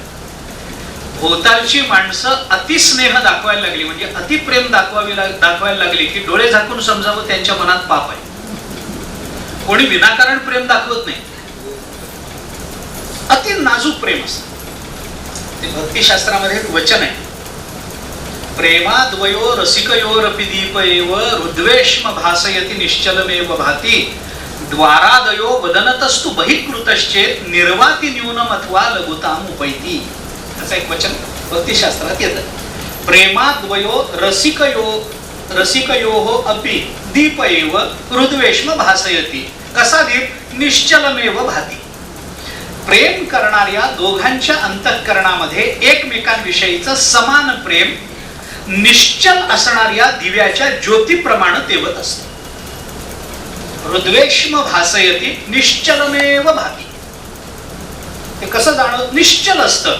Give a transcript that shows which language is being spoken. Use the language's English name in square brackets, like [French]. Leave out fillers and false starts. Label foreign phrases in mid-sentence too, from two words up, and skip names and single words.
[Marathi] भोवतालची माणसं अतिस्नेह दाखवायला लागली, म्हणजे अतिप्रेम दाखवायला लागली की डोळे झाकून समजावं त्यांच्या मनात पाप आहे. कोणी विनाकारण प्रेम दाखवत नाही. अति नाजूक प्रेम असतं. ते भक्तिशास्त्रामध्ये एक वचन आहे, [Sanskrit] प्रेमाद्वयो रसिकयोरपि दीप एव हृद्वेष्म भासयति निश्चलमेव भाति द्वारादयो वदनतस्तु बहिकृतश्चेत निर्वाति न्यूनम अथवा लघुताम उपैति. [Marathi] असं एक वचन भक्तिशास्त्रात येतं. [Sanskrit] प्रेमाद्वयो रसिकयोः अपि दीप एव हृद्वेष्म भासयति. [Marathi] कसा दीप? [Sanskrit] निश्चलमेव भाति. [Marathi] प्रेम करणाऱ्या दोघांच्या अंतःकरणामध्ये एकमेकांविषयीचं समान प्रेम निश्चल असणाऱ्या दिव्याच्या ज्योतीप्रमाणे तेवत असतं. [Sanskrit] हृद्वेष्म भासयती निश्चलमेव भाती. [Marathi] ते कसं जाणवत? निश्चल असतं.